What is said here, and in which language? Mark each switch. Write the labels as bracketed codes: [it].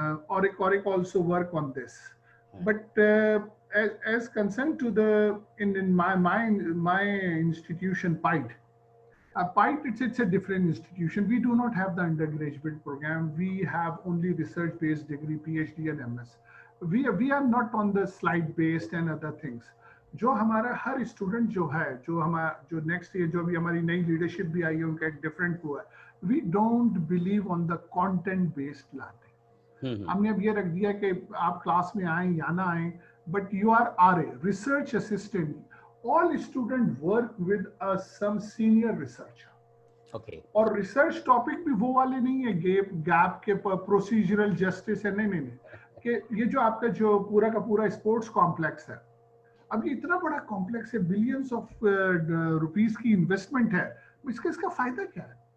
[en] ORIC also work on this. But as concerned to the in my institution, PIDE. PIDE, it's a different institution. We do not have the undergraduate program. We have only research-based degree, PhD and MS. We are not on the slide-based and other things. [hi] जो हमारा हर student जो है, जो next year जो अभी हमारी नई leadership भी आई है, उनका एक डिफरेंट हुआ है. [en] We don't believe on the content based learning. [hi] हमने अब ये रख दिया कि आप क्लास में आए या ना आए, [en] But you are RA, research assistant. All students work with some senior researcher. Okay. [hi] और रिसर्च टॉपिक भी वो वाले नहीं है गैप के प्रोसीजरल जस्टिस है, नहीं कि ये जो आपका जो पूरा का पूरा स्पोर्ट्स कॉम्प्लेक्स है, अब ये इतना बड़ा कॉम्प्लेक्स है, [en] billions of rupees [hi] की इन्वेस्टमेंट है, इसका फायदा क्या है?